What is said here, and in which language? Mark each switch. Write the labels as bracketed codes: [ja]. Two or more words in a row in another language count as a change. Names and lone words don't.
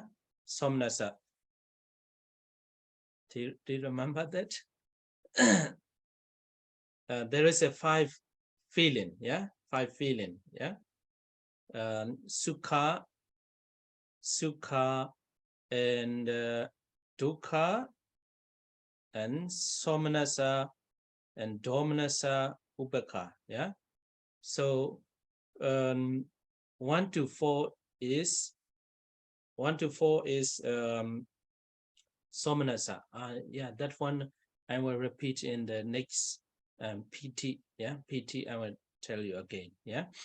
[en] Somnasa. Do you remember that? There is a 5 feeling, yeah? 5 feeling, yeah? Sukha, and dukkha, and somnasa, and [pi] domanasa, upekha, [en] yeah? So 1 to 4 is Somanasa. Yeah, that one I will repeat in the next PT. Yeah, PT I will tell you again.